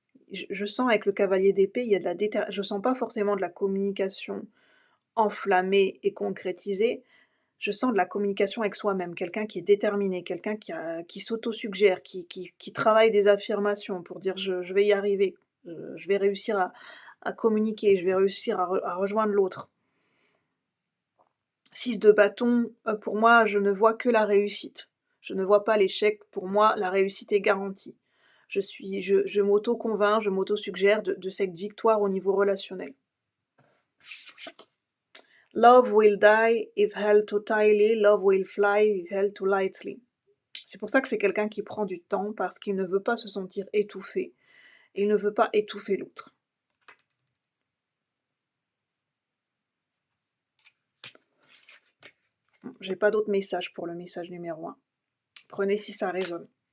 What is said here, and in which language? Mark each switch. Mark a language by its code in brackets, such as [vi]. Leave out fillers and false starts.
[fr] Je sens avec le cavalier d'épée, il y a de la je sens pas forcément de la communication enflammée et concrétisée, je sens de la communication avec soi-même, quelqu'un qui est déterminé, quelqu'un qui s'autosuggère, qui travaille des affirmations pour dire: «Je vais y arriver, je vais réussir à communiquer, je vais réussir à rejoindre l'autre». 6 de bâton, pour moi, je ne vois que la réussite. Je ne vois pas l'échec. Pour moi, la réussite est garantie. Je m'auto-convainc, je m'auto-suggère de cette victoire au niveau relationnel. [en] Love will die if held too tightly, love will fly if held too lightly. [fr] C'est pour ça que c'est quelqu'un qui prend du temps, parce qu'il ne veut pas se sentir étouffé. Et il ne veut pas étouffer l'autre. J'ai pas d'autres messages pour le message numéro 1. Prenez si ça résonne.